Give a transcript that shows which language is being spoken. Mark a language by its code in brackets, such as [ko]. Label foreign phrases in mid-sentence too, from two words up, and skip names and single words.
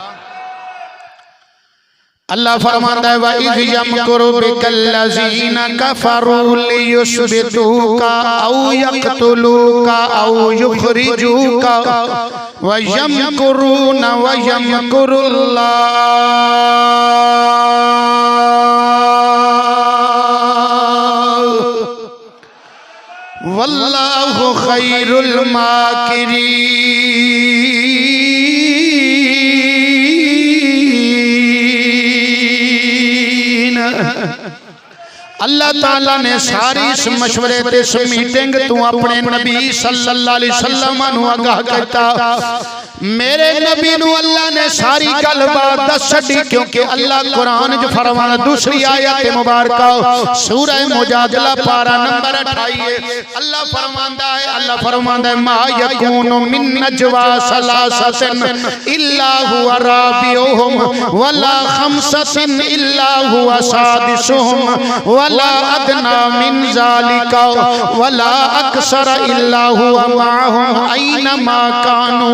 [ur] اللہ فرماتا ہے [ar] وإذ يمكر بك الذين كفروا ليثبتوك أو يقتلوك أو يخرجوك ويمكرون ويمكر الله والله خير الماكرين. [pa] اللہ تعالیٰ نے ساری اس مشورے تے اس میٹنگ توں اپنے نبی [ar] صلى الله عليه وسلم [pa] نوں آگاہ کرتا. میرے نبی نوں اللہ نے ساری گل بات دس چھڈی، کیونکہ اللہ قرآن چ فرمانا دوسری آیت مبارک سورہ مجادلہ پارہ نمبر 28 اللہ فرماندا ہے [ar] ما يكون من نجوى ثلاثة إلا هو رابعهم ولا خمسة إلا هو سادسهم ولا أدنى من ذلك ولا أكثر إلا هو معهم أينما كانوا.